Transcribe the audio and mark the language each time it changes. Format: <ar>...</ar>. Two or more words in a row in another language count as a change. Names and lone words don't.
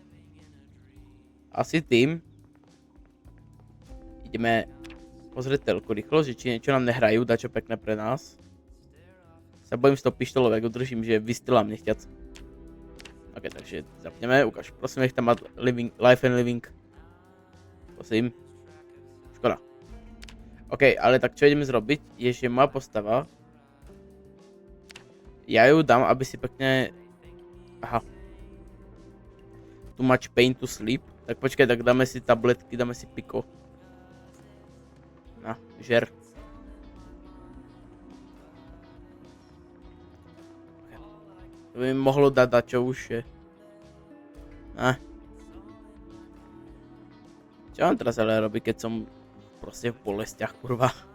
<sk>Asi tým ideme pozrieť telku rýchlo, že či niečo nám nehrajú, dačo pekné pre nás. Sa bojím z toho pištolov, ak udržím, že vystreľám nechťac. Ok, takže zapneme, ukáž, prosím, nech tam má</sk> <en>life and living.</en> <sk>Prosím. Škoda. Ok, ale tak čo ideme zrobiť, je, že moja postava, ja ju dám, aby si pekne...</sk> <en>Aha. Too much pain to sleep.</en> <sk>Tak počkaj, tak dáme si tabletky, dáme si piko. Na, žer. To by mi mohlo dať dačo už je. Na. Čo mám teraz ale robiť, keď som proste v bolestiach, kurva.</sk>